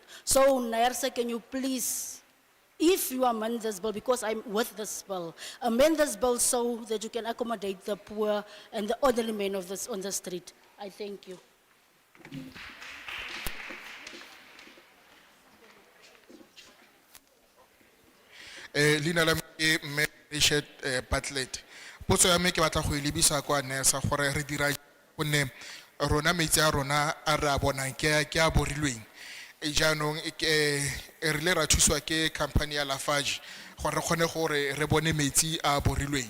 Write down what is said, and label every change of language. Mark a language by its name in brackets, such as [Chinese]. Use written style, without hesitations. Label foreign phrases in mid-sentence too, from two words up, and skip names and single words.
[English] So NERSA, can you please, if you amend this bill, because I'm with this bill, amend this bill so that you can accommodate the poor and the elderly men on the street. I thank you. [Tswana] Lina la me Richard Bartlett. Potso ya me ke batla go lebisa kwa NERSA gore re dira gonne rona metsi a rona a ra bona ke a borilweng. Jaanong re le ra thuswa ke company ya Lafarge gore re kgone gore re bone metsi a borilweng.